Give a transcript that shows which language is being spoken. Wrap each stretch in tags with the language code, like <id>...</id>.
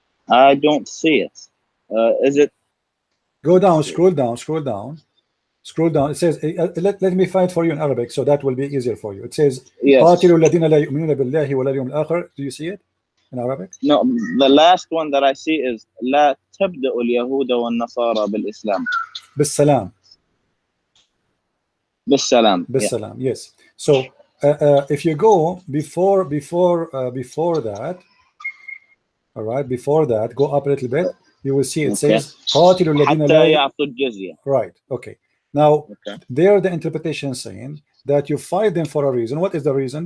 <en>I don't see it. Is it? Go down, scroll down. It says, let me find for you in Arabic, so that will be easier for you. It says, yes. Do you see it in Arabic? No, the last one that I see is La</en> <ar>تبدأ اليهود والنصارى بالإسلام. بالسلام. بالسلام. بالسلام. Yes.</ar> <en>So if you go before that, all right, before that, go up a little bit, you will see it says</en> <ar>قاتلوا الذين حتى يعطوا الجزية.</ar> <en>Right. Okay. Now there the interpretation saying that you fight them for a reason. What is the reason?</en>